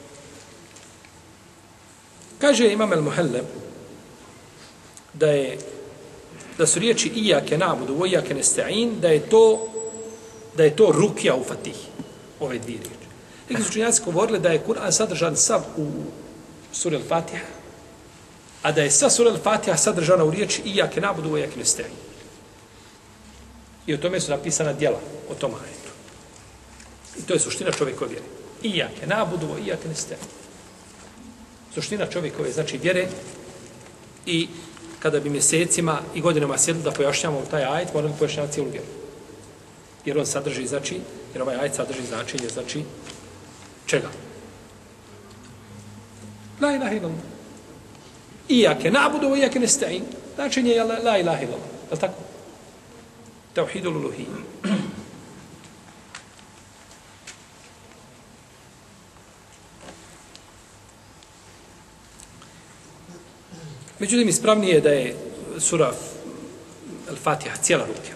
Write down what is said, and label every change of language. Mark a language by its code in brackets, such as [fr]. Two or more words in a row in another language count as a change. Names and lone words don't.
[bs] Kaže Imam el-Muhelle da su riječi [ar] إياك نعبد وإياك نستعين, [bs] da je to rukja u Fatihi. Ove dvije riječi. Neki su učenjaci govorili da je Kur'an sadržan sav u suri al-Fatiha, a da je sva sura al-Fatiha sadržana u riječi [ar] إياك نعبد وإياك نستعين. [bs] I o tome su napisana djela o tom ajetu. I to je suština čovjekove vjere. [ar] إياك نعبد وإياك نستعين. [bs] suština čovjekove, znači vjere, i kada bi mjesecima i godinama sjedli da pojašnjavamo taj ajet, moramo pojašnjavati cijelu vjeru. Jer on sadrži, znači, jer ovaj ajet sadrži značenje, znači, čega? [ar] لا إله إلا الله. إياك نعبد وإياك نستعين. [bs] Značenje je [ar] لا إله إلا الله. [bs] Je li tako? [ar] توحيد الألوهية. [bs] Međutim, ispravnije je da je sura Al-Fatiha cijela rukja.